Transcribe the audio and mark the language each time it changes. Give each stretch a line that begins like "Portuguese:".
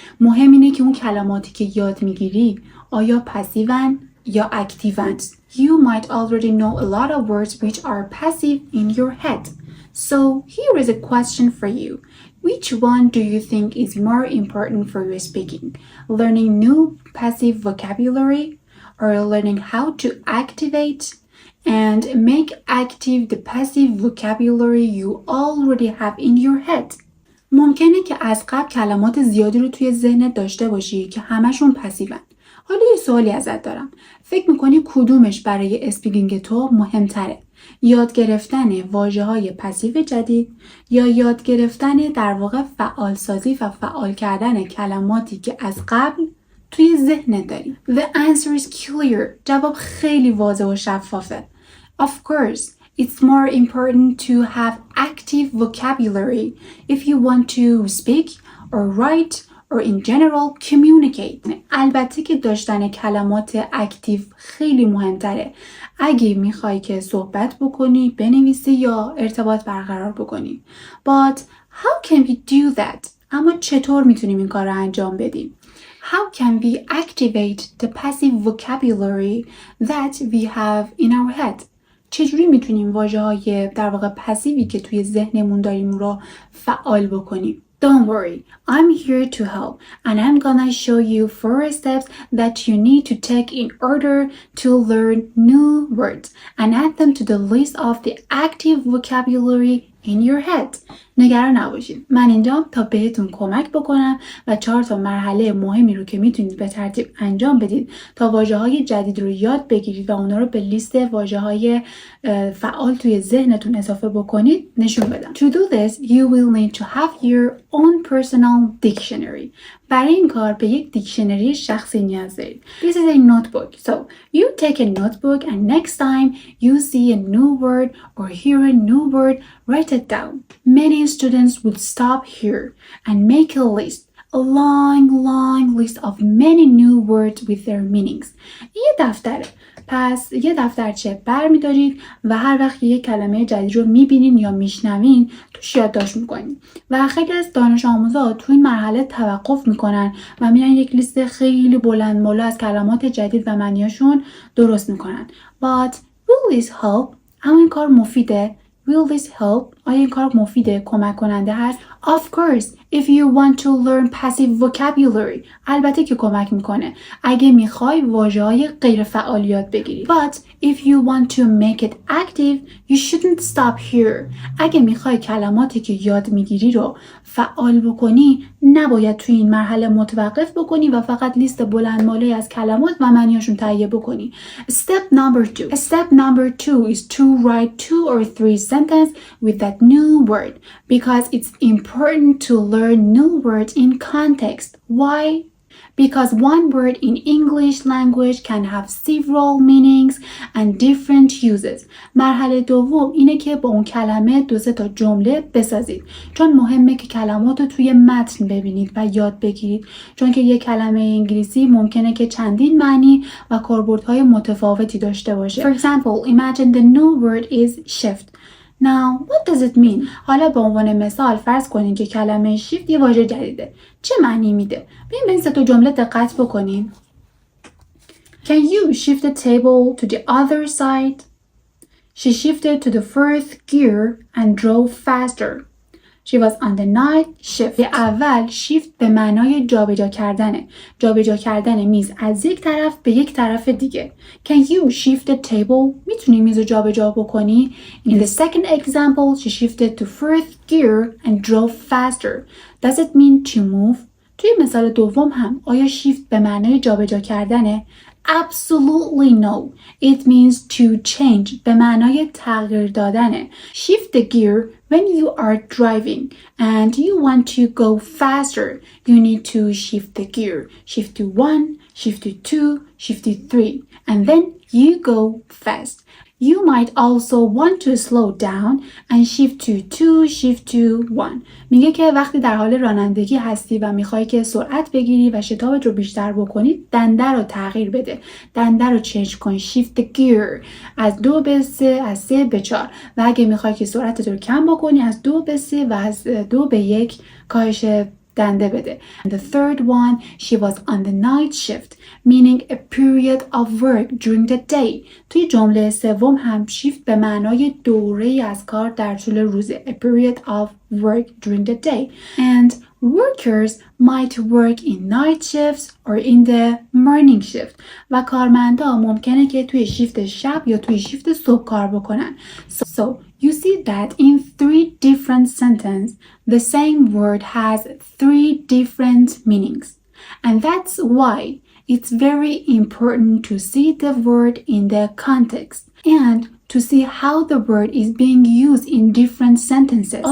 Persian: مهم اینه که اون کلماتی که یاد میگیری آیا پسیون یا اکتیون.
English: You might already know a lot of words which are passive in your head. So here is a question for you. Which one do you think is more important for your speaking? Learning new passive vocabulary or learning how to activate and make active the passive vocabulary you already have in your head?
Persian: ممکنه که از قبل کلمات زیادی رو توی ذهنت داشته باشی که همشون پسیون. حالا یه سوالی ازت دارم. فکر میکنی کدومش برای اسپیکینگ تو مهمتره؟ یاد گرفتن واژه‌های پسیو جدید یا یاد گرفتن در واقع فعال سازی و فعال کردن کلماتی که از قبل توی ذهنت داری؟
English: The answer is clear.
Persian: جواب خیلی واضح و شفافه.
English: Of course, it's more important to have active vocabulary if you want to speak or write or in general communicate.
Persian: البته که داشتن کلمات اکتیو خیلی مهمتره اگه میخوای که صحبت بکنی، بنویسی یا ارتباط برقرار بکنی.
English: But how can we do that?
Persian: اما چطور میتونیم این کار رو انجام بدیم؟
English: How can we activate the passive vocabulary that we have in our head?
Persian: چجوری میتونیم واژه‌های در واقع پسیوی که توی ذهنمون داریم رو فعال بکنیم؟
English: Don't worry, I'm here to help and I'm gonna show you 4 steps that you need to take in order to learn new words and add them to the list of the active vocabulary in your head.
Persian: نگران نباشید. من اینجام تا بهتون کمک بکنم و 4 تا مرحله مهمی رو که میتونید به ترتیب انجام بدید تا واژه‌های جدید رو یاد بگیرید و اونا رو به لیست واژه‌های فعال توی ذهنتون اضافه بکنید نشون بدم.
English: To do this, you will need to have your own personal dictionary.
Persian: برای این کار به یک دیکشنری شخصی نیاز دارید.
English: This is a notebook. So you take a notebook and next time you see a new word or hear a new word, write it down. Many students would stop here and make a list. A long list of many new words with their meanings.
Persian: یه دفتره. پس یه دفترچه برمی‌دارید و هر وقت یک کلمه جدید رو می‌بینین یا میشنوین توش یادداشت می‌کنین. و خیلی از دانش آموزا تو این مرحله توقف می‌کنن و میرن یک لیست خیلی بلند بالا از کلمات جدید و معنیاشون درست می‌کنن.
English: But will this help?
Persian: اما این کار مفیده؟
English: Will this help?
Persian: آیا این کار مفیده؟ کمک کننده هست؟
English: Of course, if you want to learn passive vocabulary.
Persian: البته که کمک میکنه اگه میخوای واژه‌های غیر فعال یاد بگیری.
English: But if you want to make it active, you shouldn't stop here.
Persian: اگه میخوای کلماتی که یاد میگیری رو فعال بکنی، نباید توی این مرحله متوقف بکنی و فقط لیست بلند مالی از کلمات و معنیاشون تهیه بکنی.
English: Step number two is to write 2 or 3 sentences with that new word because it's important to learn new words in context. Why? Because one word in English language can have several meanings and different uses.
Persian: مرحله دوم اینه که با اون کلمه 2-3 تا جمله بسازید. چون مهمه که کلمات رو توی متن ببینید و یاد بگیرید. چون که یک کلمه انگلیسی ممکنه که چندین معنی و کاربردهای متفاوتی داشته باشه.
English: For example, imagine the new word is shift. Now, what does it mean?
Persian: حالا به عنوان مثال فرض کنین که کلمه shift یه واژه جدیده. چه معنی میده؟ بیاین به این 3 تا جمله دقت بکنین.
English: Can you shift the table to the other side? She shifted to the first gear and drove faster. She was on the night shift.
Persian: به اول shift به معنای جابجا کردنه. جابجا کردن میز از یک طرف به یک طرف دیگه.
English: Can you shift the table?
Persian: میتونی میز رو جابجا بکنی.
English: In the second example, she shifted to first gear and drove faster. Does it mean to move?
Persian: توی مثال دوم هم آیا shift به معنای جابجا کردنه؟
English: Absolutely no. It means to change
Persian: به معنای تغییر دادنه.
English: Shift the gear when you are driving and you want to go faster. You need to shift the gear. Shift to 1, shift to 2, shift to 3 and then you go fast. You might also want to slow down and shift to 2, shift to 1.
Persian: میگه که وقتی در حال رانندگی هستی و میخوای که سرعت بگیری و شتابت رو بیشتر بکنی، دنده رو تغییر بده. دنده رو چنج کن.
English: Shift the gear.
Persian: از 2 به 3، از 3 به 4. و اگه میخوای که سرعتت رو کم بکنی، از 2 به 3 و از 2 به 1 کاهش دنده بده.
English: And the third one, she was on the night shift, meaning a period of work during the day.
Persian: توی جمله سوم هم shift به معنای دوره از کار در طول روزه.
English: A period of work during the day. And workers might work in night shifts or in the morning shift.
Persian: و کارمندا ممکنه که توی شیفت شب یا توی شیفت صبح کار بکنن.
English: So you see that in 3 different sentences, the same word has 3 different meanings. And that's why it's very important to see the word in the context and to see how the word is being used in different sentences.